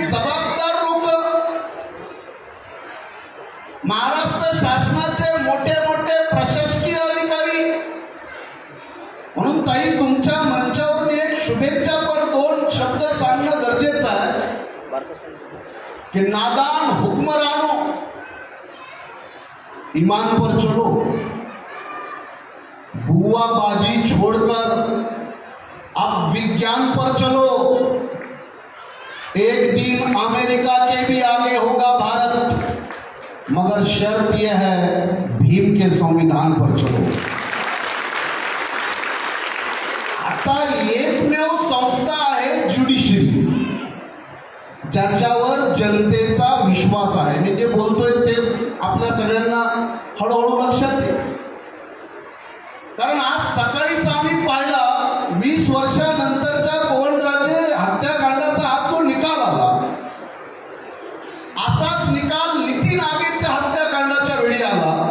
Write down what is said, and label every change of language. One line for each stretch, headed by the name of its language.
Marathi: जबाबदार लोक, महाराष्ट्र शासनाचे मोठे मोठे प्रशासकीय अधिकारी, म्हणून ताई तुमच्या मंचावरून एक शुभेच्छापर 2 शब्द सांगणं गरजेचं आहे कि
Hindi: नादान हुक्मरानों, ईमान पर चलो, बुआबाजी छोड़कर अब विज्ञान पर चलो. एक दिन अमेरिका के भी आगे होगा भारत, मगर शर्त यह है भीम के संविधान पर चलो.
Marathi: आता एकमेव संस्था आहे ज्युडिशरी, ज्याच्यावर जनतेचा विश्वास आहे. मी जे बोलतोय ते आपल्या सगळ्यांना हळूहळू लक्षात येईल. कारण आज सकाळीच आम्ही पाहिला 20 वर्षानंतरच्या पवनराजे हत्याकांडाचा आज जो निकाल आला, असाच निकाल नितीन आगेच्या हत्याकांडाच्या वेळी आला.